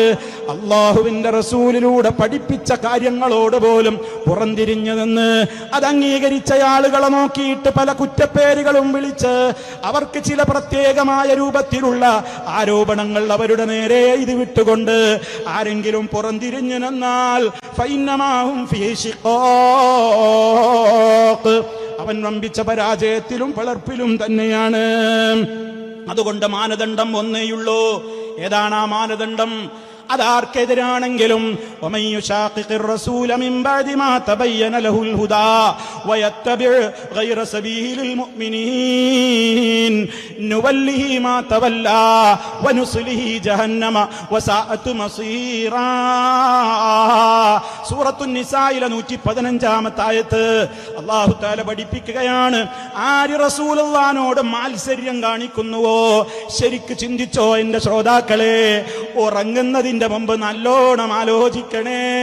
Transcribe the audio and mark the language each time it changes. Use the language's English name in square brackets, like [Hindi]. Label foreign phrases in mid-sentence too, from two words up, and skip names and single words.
[Malayalam] അള്ളാഹുവിന്റെ റസൂലിലൂടെ പഠിപ്പിച്ച കാര്യങ്ങളോട് പോലും പുറംതിരിഞ്ഞു നിന്ന് അത് അംഗീകരിച്ച ആളുകളെ നോക്കിയിട്ട് പല കുറ്റപ്പേരുകളും വിളിച്ച് അവർക്ക് ചില പ്രത്യേകമായ രൂപത്തിലുള്ള ആരോപണങ്ങൾ അവരുടെ നേരെ ഇത് വിട്ടുകൊണ്ട് ആരെങ്കിലും പുറംതിരിഞ്ഞു നിന്നാൽ [Arabic] فإنما هم في شقاق, [Malayalam] അവൻ വമ്പിച്ച പരാജയത്തിലും പിളർപ്പിലും തന്നെയാണ്. അതുകൊണ്ട് മാനദണ്ഡം ഒന്നേയുള്ളൂ. ഏതാണ് ആ മാനദണ്ഡം? അതാർക്കെതിരാണെങ്കിലും [Arabic] ومن يشاقق الرسول من بعد ما تبين له الهدى ويتبع غير سبيل المؤمنين نوله ما تولى ونصله جهنم وساءت مصيرا. [Malayalam] സൂറത്തു നിസായിലെ 115-ാമത്തെ ആയത്ത് അല്ലാഹു തആല പഠിപ്പിക്കുകയാണ്, ആര് റസൂലുള്ളാഹിനോട് മാത്സര്യം കാണിക്കുന്നുവോ ശരിക്ക് ചിന്തിച്ചോ എന്റെ ശ്രോതാക്കളെ, ഉറങ്ങുന്നതിന്റെ മുമ്പ് നല്ലോണം ആലോചിക്കണേ.